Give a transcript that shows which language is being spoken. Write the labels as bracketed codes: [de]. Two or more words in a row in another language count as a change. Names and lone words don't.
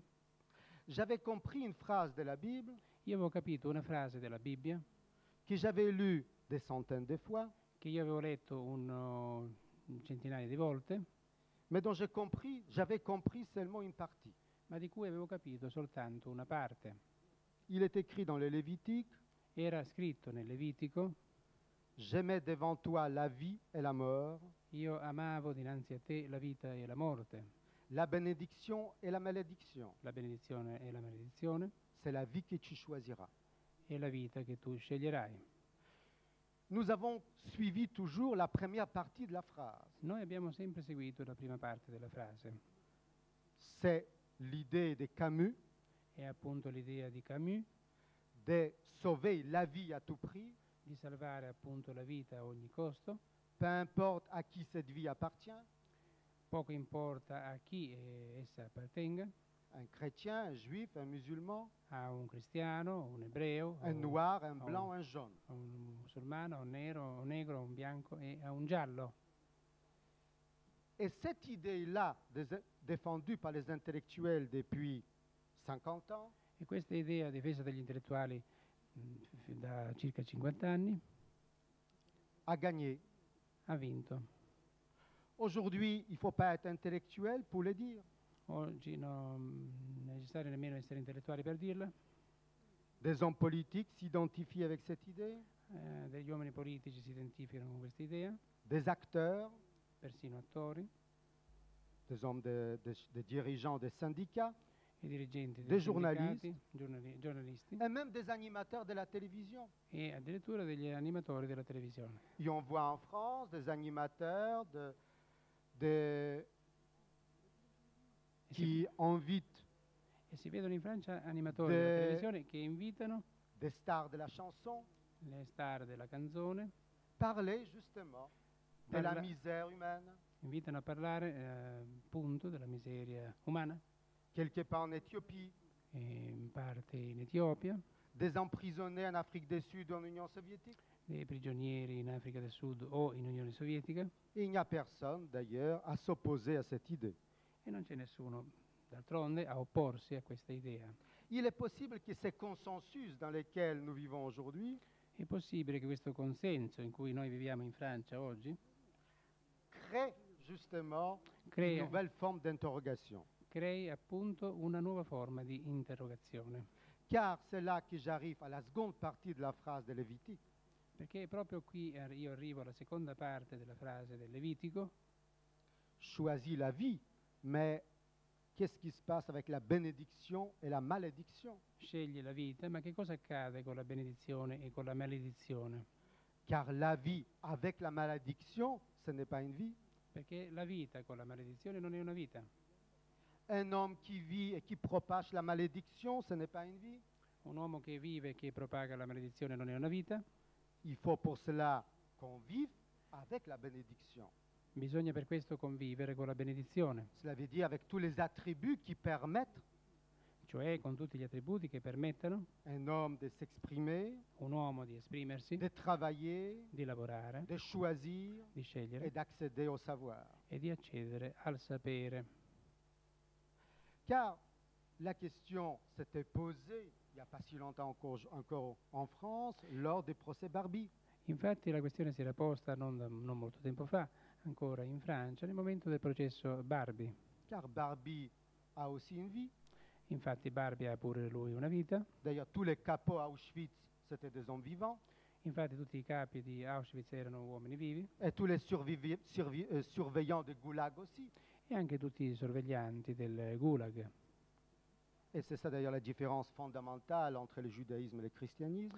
[fr] j'avais compris une phrase de la Bible [it] io avevo capito una frase della Bibbia [fr] que j'avais lue des centaines de fois, [it] che io avevo letto un centinaio di volte, [fr] mais dont j'avais compris seulement une partie. [it] ma di cui avevo capito soltanto una parte. [fr] Il est écrit dans le Lévitique, [it] Era scritto nel Levitico: [fr] je mets devant toi la vie et la mort, [it] io amavo dinanzi a te la vita e la morte, [fr] la bénédiction et la malédiction. [it] la benedizione e la maledizione, [fr] C'est la vie que tu choisiras. [it] e la vita che tu sceglierai. [fr] Nous avons suivi toujours la première partie de la phrase. [it] Noi abbiamo sempre seguito la prima parte della frase. [fr] C'est l'idée de Camus [it] È appunto l'idea di Camus [fr] de sauver la vie à tout prix, [it] di salvare appunto la vita a ogni costo, [fr] peu importe à qui cette vie appartient, [it] poco importa a chi essa appartenga, [fr] un chrétien, un juif, un musulman, [it] a un cristiano, un ebreo, [fr] un noir, un blanc, un jaune. [it] a un musulmano, a un nero, a un negro, a un bianco e a un giallo. [fr] Et cette idée-là, défendue par les intellectuels depuis 50 ans, [it] E questa idea difesa dagli intellettuali da circa 50 anni [fr] a gagné. [it] ha vinto. [fr] Aujourd'hui, il ne faut pas être intellectuel pour le dire. [it] Oggi non è necessario nemmeno essere intellettuali per dirla. [fr] Des hommes politiques s'identifient avec cette idée, [it] Degli uomini politici si identificano con questa idea, [fr] des acteurs, [it] persino attori [fr] des hommes, des dirigeants des syndicats, [it] e dirigenti Dei dei giornalisti. sindicati, giornalisti [fr] et même des animateurs de la télévision. [it] e addirittura degli animatori della televisione. [fr] Et on voit en France des animateurs qui invitent [it] E si vedono in Francia animatori della televisione che invitano [fr] des stars de la chanson [it] le star della canzone, [fr] parler justement de la [it] Parla- [fr] misère humaine. [it] invitano a parlare appunto della miseria umana, [fr] Quelque part en Éthiopie, [it] in parte in Etiopia, [fr] des emprisonnés en Afrique du Sud ou en Union soviétique. [it] dei prigionieri in Africa del Sud o in Unione Sovietica, [fr] Et il n'y a personne d'ailleurs à s'opposer à cette idée. [it] e non c'è nessuno d'altronde a opporsi a questa idea. [fr] Il est possible que ces consensus dans lesquels nous vivons aujourd'hui [it] È possibile che questo consenso in cui noi viviamo in Francia oggi [fr] créent justement une [it] crea, [fr] nouvelle forme d'interrogation. [it] crei appunto una nuova forma di interrogazione. [fr] Car c'est là que j'arrive à la seconde partie de la phrase de Lévitique. [it] Perché proprio qui io arrivo alla seconda parte della frase del Levitico: [fr] Choisis la vie, mais qu'est-ce qui se passe avec la bénédiction et la malédiction? [it] scegli la vita, ma che cosa accade con la benedizione e con la maledizione? [fr] Car la vie avec la malédiction, ce n'est pas une vie. [it] Perché la vita con la maledizione non è una vita. [fr] Un homme qui vit et qui propage la malédiction, ce n'est pas une vie. [it] Un uomo che vive e che propaga la maledizione non è una vita. [fr] Il faut pour cela qu'on vive avec la bénédiction. [it] Bisogna per questo convivere con la benedizione, [fr] Cela veut dire avec tous les attributs qui permettent [it] cioè con tutti gli attributi che permettano [fr] un homme de s'exprimer, [it] un uomo di esprimersi, [fr] de travailler, [it] di lavorare, [fr] de choisir [it] di [fr] et [it] scegliere [fr] d'accéder au savoir. [it] e di accedere al sapere. [fr] Car la question s'était posée il n'y a pas si longtemps encore en France lors des procès Barbie. [it] Infatti la questione si era posta non molto tempo fa, ancora in Francia, nel momento del processo Barbie. [fr] Car Barbie a aussi une vie. [it] Infatti Barbie ha pure lui una vita. [fr] D'ailleurs, tous les capots à Auschwitz, c'était des hommes vivants. [it] Infatti tutti i capi di Auschwitz erano uomini vivi [fr] Et tous les surveillants de Goulag aussi. [it] e anche tutti i sorveglianti del Gulag. [fr] Et c'est ça d'ailleurs la différence fondamentale entre le judaïsme et le christianisme.